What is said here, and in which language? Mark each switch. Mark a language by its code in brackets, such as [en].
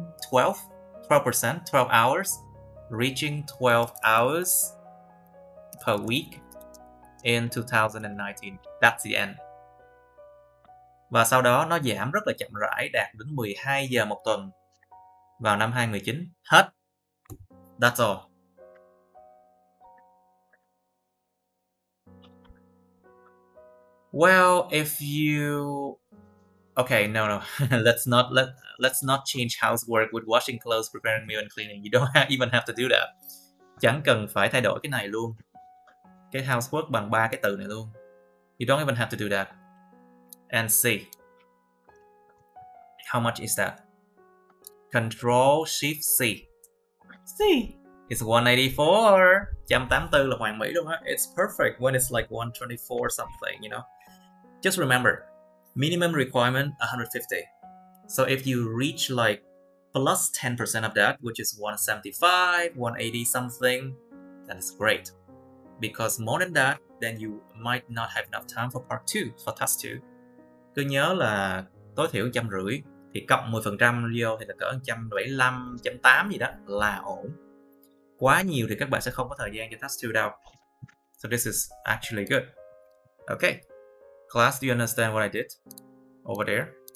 [en] 12%, 12 hours. Reaching 12 hours per week in 2019. That's the end. [vi] Và sau đó nó giảm rất là chậm rãi, đạt đến 12 giờ một tuần vào năm 2019. Hết. [en] That's all. Well, if you... Okay, no. let's not change housework with washing clothes, preparing meal and cleaning. You don't even have to do that. [vi] Chẳng cần phải thay đổi cái này luôn. Cái housework bằng 3 cái từ này luôn. [en] You don't even have to do that. And C. How much is that? Control Shift C. C. It's 184. [vi] 184 là hoàn mỹ luôn á. [en] It's perfect when it's like 124 something, you know. Just remember, minimum requirement 150. So if you reach like plus 10% of that, which is 175, 180 something, that is great. Because more than that, then you might not have enough time for part 2, for task 2. [vi] Cứ nhớ là tối thiểu 150, thì cộng 10% vô thì là cỡ 175, 180 gì đó là ổn. Quá nhiều thì các bạn sẽ không có thời gian cho task 2 đâu. [en] So this is actually good. Okay. Class, do you understand what I did over there?